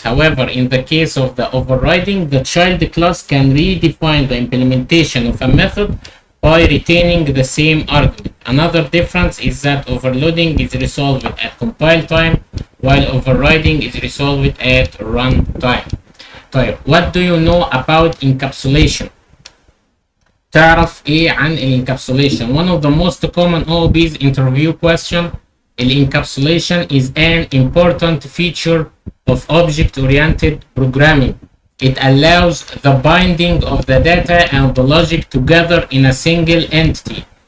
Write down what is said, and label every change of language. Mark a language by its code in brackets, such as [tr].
[en] However, in the case of the overriding, the child class can redefine the implementation of a method by retaining the same argument. Another difference is that overloading is resolved at compile time while overriding is resolved at run time. [ar] طيب, [en] what do you know about encapsulation? [ar] تعرف ايه عن الانكابسوليشن. [en] One of the most common OOB's interview question. Encapsulation is an important feature of object-oriented programming. It allows the binding of the data and the logic together in a single entity.